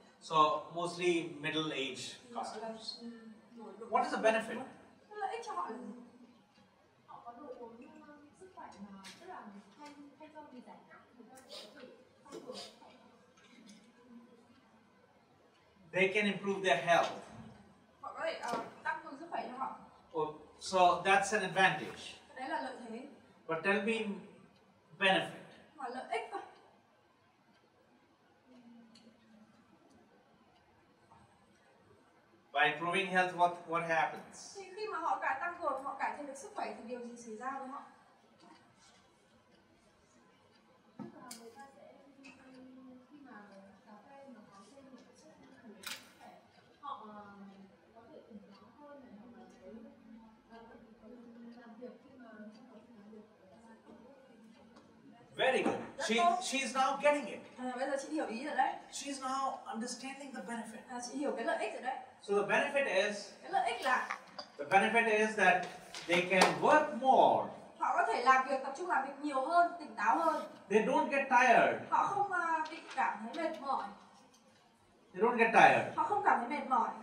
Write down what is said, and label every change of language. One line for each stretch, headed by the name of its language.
English: So mostly middle age customers. What is the benefit?
Vietnamese: Cái lợi ích cho họ là gì? Họ có đồ uống sức khỏe mà rất là hay cho vì giải khát, người ta có thể tăng cường sức khỏe.
English: They can improve their health.
Vietnamese: Họ có thể tăng cường sức khỏe cho họ.
English: So that's an advantage.
Vietnamese: Đấy là lợi thế.
English: But tell me benefit.
Vietnamese: Mà lợi ích thôi.
English: By improving health, what happens?
Vietnamese: Thì khi mà họ tăng cường, họ cải thiện được sức khỏe thì điều gì xảy ra với họ? Người ta sẽ khi mà cà phê mà có thêm một chất sức khỏe, họ có thể tỉnh táo hơn này, hoặc là thấy làm việc khi mà trong quá trình làm việc.
English: Very good. She's now getting it.
Vietnamese: Bây giờ chị hiểu ý rồi đấy.
English: She's now understanding the benefit.
Vietnamese: Chị hiểu cái lợi ích rồi đấy.
English: So the benefit is,
Vietnamese: Cái lợi ích là
English: that they can work more.
Vietnamese: họ có thể làm việc, tập trung làm việc nhiều hơn, tỉnh táo hơn.
English: They don't get tired.
Vietnamese: Họ không bị cảm thấy mệt mỏi.
English: They don't get tired.
Vietnamese: Họ không cảm thấy mệt mỏi.